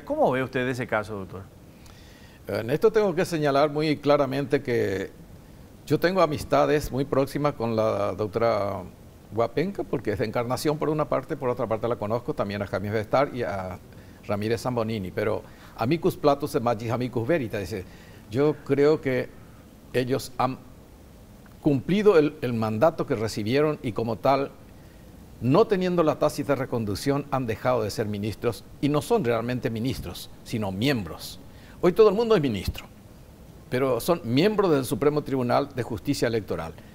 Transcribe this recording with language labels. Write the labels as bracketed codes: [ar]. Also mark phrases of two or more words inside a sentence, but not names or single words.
[es] ¿Cómo ve usted ese caso, doctor? En esto tengo que señalar muy claramente que yo tengo amistades muy próximas con la doctora Huapenca, porque es de Encarnación por una parte, por otra parte la conozco también a Jaime Bestar y a Ramírez Zambonini, pero [la] amicus platus et magis amicus veritas. [es] Dice, yo creo que ellos han cumplido el mandato que recibieron y como tal, no teniendo la tácita reconducción, han dejado de ser ministros y no son realmente ministros, sino miembros. Hoy todo el mundo es ministro, pero son miembros del Supremo Tribunal de Justicia Electoral.